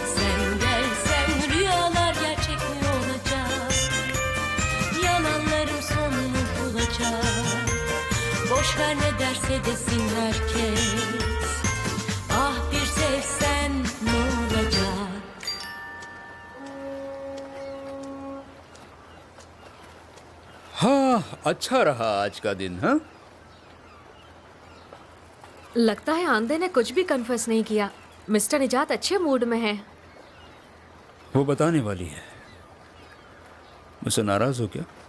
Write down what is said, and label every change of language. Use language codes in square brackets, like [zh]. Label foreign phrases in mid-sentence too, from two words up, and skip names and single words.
[tr] Sen gelsen rüyalar gerçek mi olacak? Yalanların sonunu bulacak. Boş ver ne derse desin herkes. Ah bir sevsen ne olacak? [hi] हाँ, अच्छा रहा आज का दिन। हाँ, लगता है आंदे ने कुछ भी कन्फेस नहीं किया। मिस्टर निजात अच्छे मूड में है। वो बताने वाली है। मुझसे नाराज हो क्या?